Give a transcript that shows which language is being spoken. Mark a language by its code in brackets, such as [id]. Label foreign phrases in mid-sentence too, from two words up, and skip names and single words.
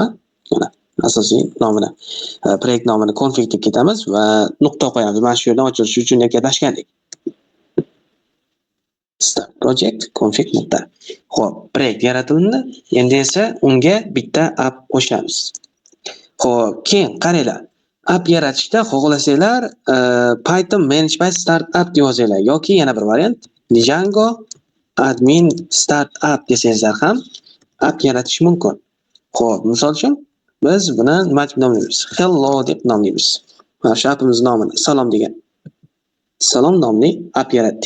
[uz] Mana asosiy nomini, proyekt nomini config deb ketamiz va nuqta qo'yamiz. Mana shu yerdan ochilishi uchun gaplashgandik. [en] Start project config [uz] nuqta. Xo'p, proyekt yaratildi. Endi esa unga bitta app qo'shamiz. Xo'p, keyin qaranglar. App yaratishda xohlasanglar [en] Python manage by startup [uz] deb yozinglar yoki yana bir variant [en] Django admin startup [uz] desangizlar ham app yaratish mumkin. Xo'p, misol uchun biz buni nima deb nomlaymiz? Hello deb nomlaymiz. Mana shu appimiz nomini salom degan. Salom nomli app yaratdik.